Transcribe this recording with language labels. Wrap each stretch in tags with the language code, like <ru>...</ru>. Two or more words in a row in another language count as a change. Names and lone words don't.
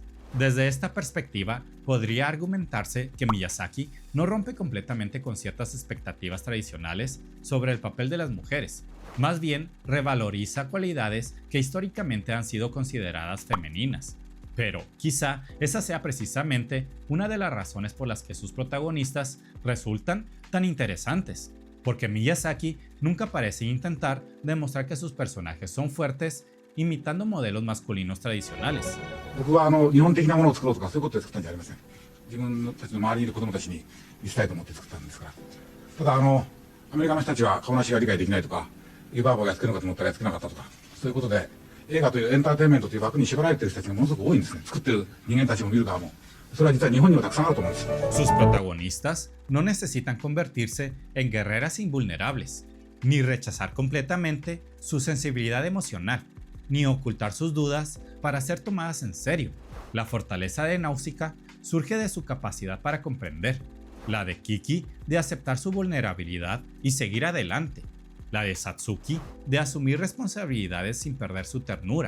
<es>Desde esta perspectiva, podría argumentarse que Miyazaki no rompe completamente con ciertas expectativas tradicionales sobre el papel de las mujeres, más bien revaloriza cualidades que históricamente han sido consideradas femeninas. Pero quizá esa sea precisamente una de las razones por las que sus protagonistas resultan tan interesantes, porque Miyazaki nunca parece intentar demostrar que sus personajes son fuertes imitando modelos masculinos tradicionales.</es> <ja>僕は日本的なものを作ろうとかそういうことで作ったんじゃありません。自分たちの周りにいる子供たちに見せたいと思って作ったんですから。ただアメリカの人たちは顔なしが理解できないとか、湯婆婆をやっつけるのかと思ったらやっつけなかったとか、そういうことで映画というエンターテインメントという枠に縛られている人たちがものすごく多いんですね。作ってる人間たちも見る側も。それは実は日本にもたくさんあると思うんですよ。</ja> <es>Sus protagonistas no necesitan convertirse en guerreras invulnerables, ni rechazar completamente su sensibilidad emocional, ni ocultar sus dudas para ser tomadas en serio. La fortaleza de Náusica surge de su capacidad para comprender, la de Kiki de aceptar su vulnerabilidad y seguir adelante, la de Satsuki de asumir responsabilidades sin perder su ternura.</es>